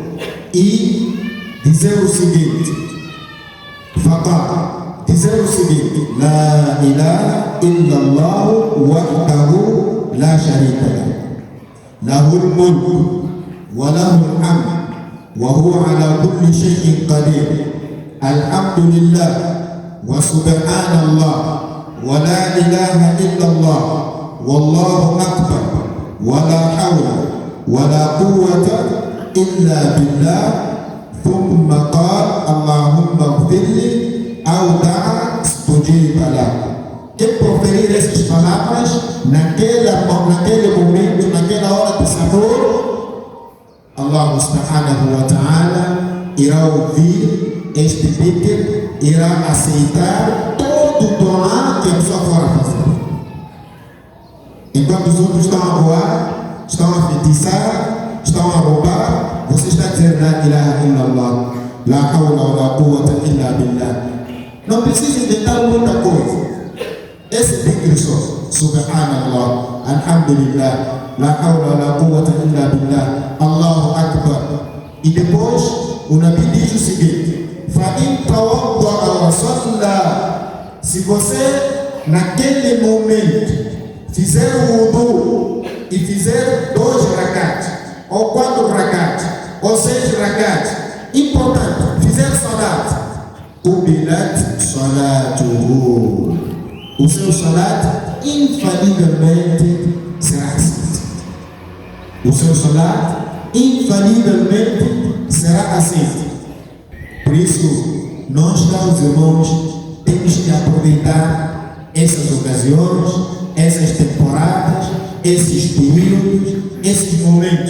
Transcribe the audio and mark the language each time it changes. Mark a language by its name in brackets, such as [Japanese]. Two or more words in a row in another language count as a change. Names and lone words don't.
[Portuguese] e dizer o seguinte, dizer o seguinte: [Arabic] لا إله إلا الله وحده لا شريك له له الملك وله الحمد وهو على كل شيء قدير الحمد لله وسبحان الله ولا إله إلا الله والله أكبر ولا حول ولا قوة إلا بالله ثم قال اللهم اغفر لي أو دعا استجيب له. [Portuguese] Quem proferir essas palavras naquele momento, naquela hora de sahur, [Arabic] الله سبحانه وتعالى [Portuguese] irá ouvir este dhikr, irá aceitar todo o dua que a pessoa for fazer. Enquanto os outros estão a voar, estão a feitiçar, estão a roubar, você está dizendo [Arabic] لا إله إلا الله، لا حول ولا قوة إلا بالله. [Portuguese] Não precisa inventar muita coisa. Esse dhikr só, [Arabic] سبحان الله، الحمد لله، لا حول ولا قوة إلا بالله، الله أكبر. [Portuguese] E depois o Nabi diz o seguinte: [Arabic] فَإِنْ تَوَضَّأَ وَصَلَّى. [Portuguese] Se você naquele momento fizer o wudu e fizer 2 rakats, ou 4 rakats, ou 6 rakats, importante, fizer salat, [Arabic] قبلت صلاته, [Portuguese] o seu salat infalivelmente será aceito. O seu salat infalivelmente será aceito. Por isso, nós, caros irmãos, temos que aproveitar essas ocasiões, essas temporadas, esses períodos, esses momentos.